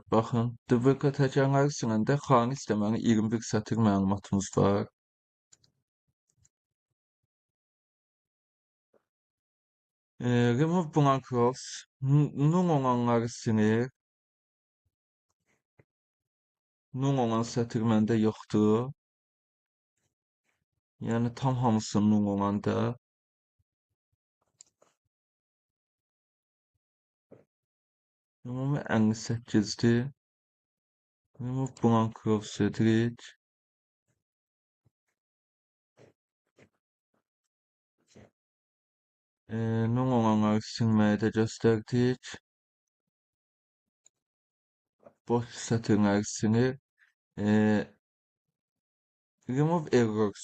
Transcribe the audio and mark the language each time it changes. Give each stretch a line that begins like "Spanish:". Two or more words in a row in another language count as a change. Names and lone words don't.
Azerbaijani: Baxın, duplikat həkarları siləndə xalis deməli 21 satır məlumatımız var.
English: Remove blank rows.
Azerbaijani: Null olanları silir. Null olan satır məndə yoxdur. Yəni tam hamısı null olanda. Ümumi 58'dir.
English: Remove blank rows
Azerbaijani: edirik. Null olanları silməyi də göstərdik. Boş satırları silir.
English: Remove errors.